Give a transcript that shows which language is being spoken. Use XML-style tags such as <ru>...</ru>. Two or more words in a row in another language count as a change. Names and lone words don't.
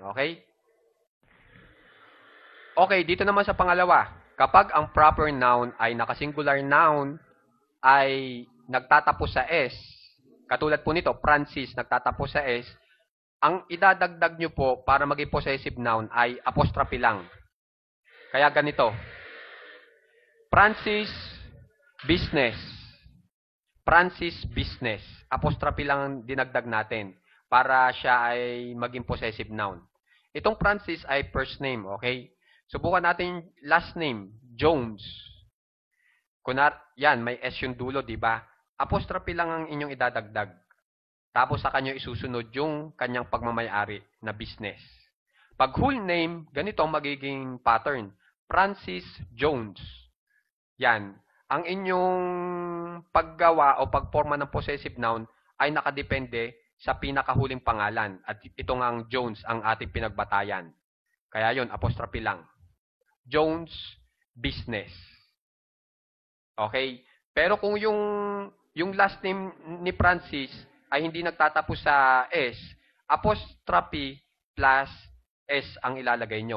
<tl>Okay? Okay, dito naman sa pangalawa. Kapag ang</tl> <en>proper noun</en> <tl>ay naka-</tl> <en>singular noun</en> <tl>ay nagtatapos sa S, katulad po nito, Francis, nagtatapos sa S, ang idadagdag nyo po para maging</tl> <en>possessive noun</en> <tl>ay apostrophe lang. Kaya ganito. Francis business. Francis business. Apostrophe lang ang dinagdag natin para siya ay maging</tl> <en>possessive noun.</en> <tl>Itong Francis ay</tl> <en>first name,</en> <tl>okay? Subukan natin</tl> <en>last name,</en> <tl>Jones. Yan, may S yung dulo, di ba? Apostrophe lang ang inyong idadagdag. Tapos sa kanyo isusunod yung kanyang pagmamayari na business. Pag</tl> <en>whole name,</en> <tl>ganito ang magiging pattern. Francis Jones. Yan. Ang inyong paggawa o pagporma ng</tl> <en>possessive noun</en> <tl>ay nakadepende sa pinakahuling pangalan. At ito nga ang Jones ang ating pinagbatayan. Kaya yon apostrophe lang. Jones business. Okay? Pero kung yung</tl> <en>last name</en> <tl>ni Francis ay hindi nagtatapos sa S,</tl> <en>apostrophe plus S</en> <tl>ang ilalagay nyo.</tl>